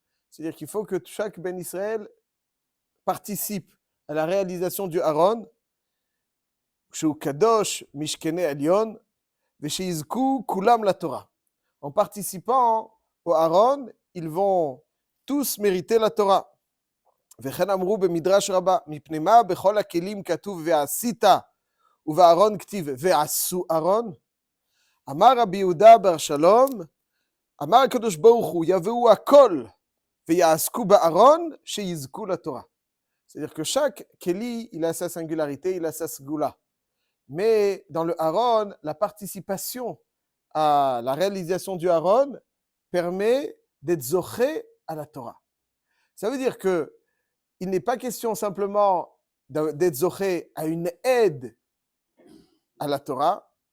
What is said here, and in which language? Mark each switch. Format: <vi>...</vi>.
<fr>C'est-à-dire qu'il faut que chaque Ben Israël participe à la réalisation du Aaron, she'u kadosh mishkene elyon, ve'sheyizku kulam la Torah. En participant au Aaron, ils vont tous mériter la Torah.</fr> <he>וכן אמרו במדרש רבה, מפני מה בכל הכלים כתוב ועשית ובארון כתיב ועשו ארון? אמר רבי יהודה בר שלום, אמר הקדוש ברוך הוא יביאו הכל ויעסקו בארון שיזכו לתורה.</he> <fr>C'est-à-dire que chaque keli, il a sa singularité, il a sa sgoula. Mais dans le Aaron, la participation à la réalisation du Aaron permet d'être zoché à la Torah. Ça veut dire que il n'est pas question simplement d'être zoché à une aide à la Torah.</fr>